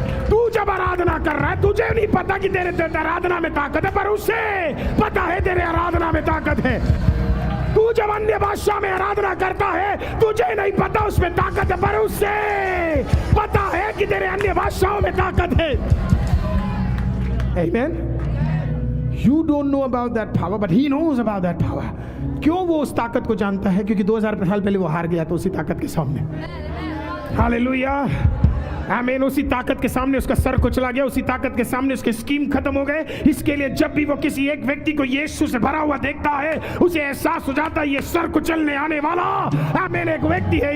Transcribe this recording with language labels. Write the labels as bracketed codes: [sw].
[hi] तू जब आराधना कर रहा है तुझे नहीं पता कि तेरे आराधना में ताकत है, पर उसे पता है तेरे आराधना में ताकत है। तू जब अन्य भाषा में आराधना करता है तुझे नहीं पता उसमें ताकत है, पर उसे पता है कि तेरे अन्य भाषाओं में ताकत है। [en] Amen? You don't know about that power, but he knows about that power. [hi] क्यों वो उस ताकत को जानता है? क्योंकि 2000 साल पहले वो हार गया तो उसी ताकत के सामने। हालेलुया, आमीन। उसी ताकत के सामने उसका सर कुचला गया, उसी ताकत के सामने उसके स्कीम खत्म हो गए। इसके लिए जब भी वो किसी एक व्यक्ति को यीशु से भरा हुआ देखता है उसे एहसास हो जाता है ये सर कुचलने आने वाला आमीन एक व्यक्ति है।